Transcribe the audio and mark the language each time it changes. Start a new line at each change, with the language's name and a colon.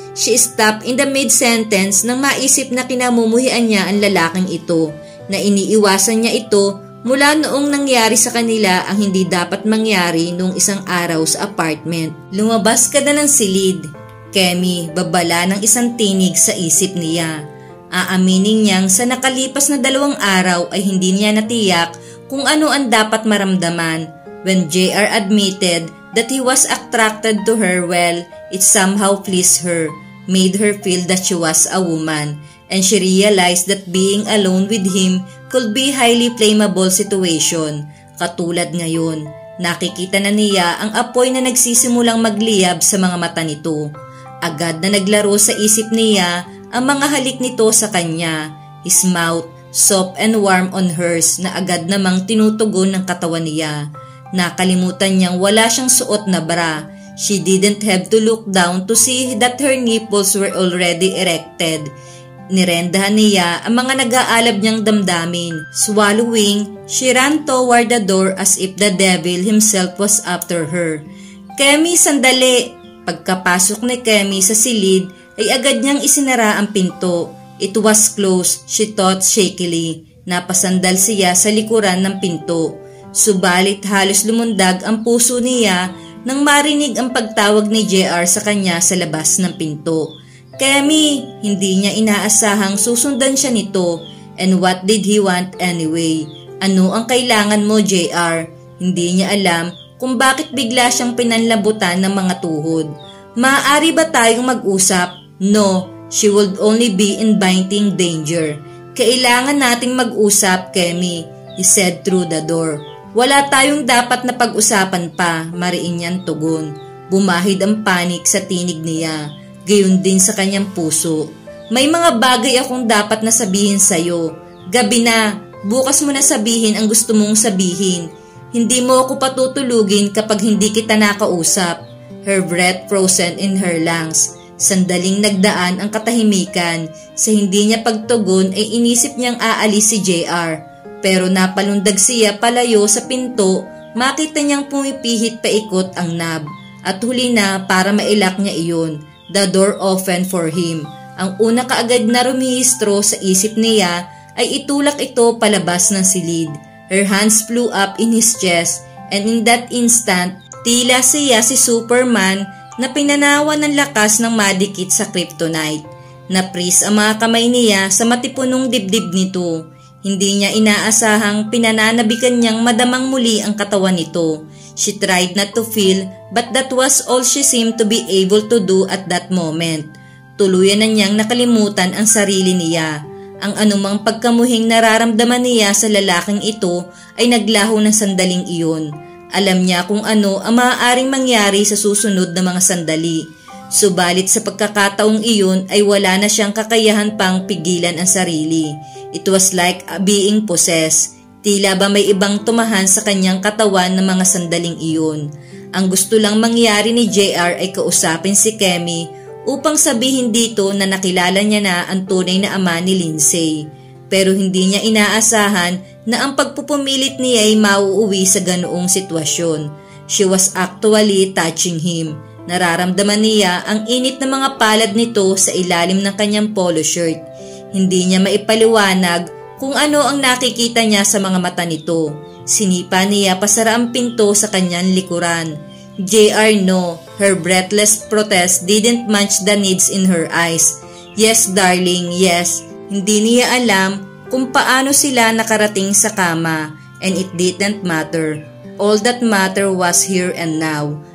Filipino: She stopped in the mid-sentence nang maisip na kinamumuhian niya ang lalaking ito, na iniiwasan niya ito mula noong nangyari sa kanila ang hindi dapat mangyari noong isang araw sa apartment. Lumabas ka na ng silid. Kemi, babala ng isang tinig sa isip niya. Aaminin niyang sa nakalipas na 2 araw ay hindi niya natiyak kung ano ang dapat maramdaman.
English: When JR admitted that he was attracted to her, well, it somehow pleased her, made her feel that she was a woman, and she realized that being alone with him could be a highly flammable situation.
Filipino: Katulad ngayon, nakikita na niya ang apoy na nagsisimulang magliyab sa mga mata nito. Agad na naglaro sa isip niya ang mga halik nito sa kanya.
English: His mouth, soft and warm on hers, na agad namang tinutugon ng katawan niya.
Filipino: Nakalimutan niyang wala siyang suot na bra.
English: She didn't have to look down to see that her nipples were already erected.
Filipino: Nirendahan niya ang mga nag-aalab niyang damdamin.
English: Swallowing, she ran toward the door as if the devil himself was after her.
Filipino: Kemi, sandali! Pagkapasok ni Kemi sa silid ay agad niyang isinara ang pinto.
English: It was closed, she thought shakily.
Filipino: Napasandal siya sa likuran ng pinto. Subalit halos lumundag ang puso niya nang marinig ang pagtawag ni JR sa kanya sa labas ng pinto. Kemi, hindi niya inaasahang susundan siya nito.
English: And what did he want anyway?
Filipino: Ano ang kailangan mo, JR? Hindi niya alam kung bakit bigla siyang pinanlabutan ng mga tuhod. Maaari ba tayong mag-usap?
English: No, she would only be inviting danger.
Filipino: Kailangan nating mag-usap, Kemi, he said through the door. Wala tayong dapat na pag-usapan pa, mariin niyang tugon. Bumahid ang panik sa tinig niya, gayon din sa kanyang puso. May mga bagay akong dapat na sabihin sa'yo. Gabi na, bukas mo na sabihin ang gusto mong sabihin. Hindi mo ako patutulugin kapag hindi kita nakausap.
English: Her breath frozen in her lungs.
Filipino: Sandaling nagdaan ang katahimikan. Sa hindi niya pagtugon ay inisip niyang aalis si JR. Pero napalundag siya palayo sa pinto, makita niyang pumipihit paikot ang knob. At huli na para mailak niya iyon. The door opened for him. Ang una kaagad na rumihistro sa isip niya ay itulak ito palabas ng silid.
English: Her hands flew up in his chest and in that instant, tila siya si Superman na pinanawan ng lakas ng madikit sa kryptonite.
Filipino: Napris ang mga kamay niya sa matipunong dibdib nito. Hindi niya inaasahang pinananabikan niyang madamang muli ang katawan nito.
English: She tried not to feel, but that was all she seemed to be able to do at that moment.
Filipino: Tuluyan na niyang nakalimutan ang sarili niya. Ang anumang pagkamuhing nararamdaman niya sa lalaking ito ay naglaho ng sandaling iyon. Alam niya kung ano ang maaaring mangyari sa susunod na mga sandali. Subalit sa pagkakataong iyon ay wala na siyang kakayahan pang pigilan ang sarili.
English: It was like being possessed.
Filipino: Tila ba may ibang tumahan sa kanyang katawan ng mga sandaling iyon. Ang gusto lang mangyari ni JR ay kausapin si Kemi upang sabihin dito na nakilala niya na ang tunay na ama ni Lindsay. Pero hindi niya inaasahan na ang pagpupumilit niya ay mauuwi sa ganoong sitwasyon.
English: She was actually touching him.
Filipino: Nararamdaman niya ang init ng mga palad nito sa ilalim ng kanyang polo shirt. Hindi niya maipaliwanag kung ano ang nakikita niya sa mga mata nito. Sinipa niya pasara ang pinto sa kanyang likuran.
English: JR no, her breathless protest didn't match the needs in her eyes.
Filipino: Yes darling, yes. Hindi niya alam kung paano sila nakarating sa kama, and it didn't matter.
English: All that mattered was here and now.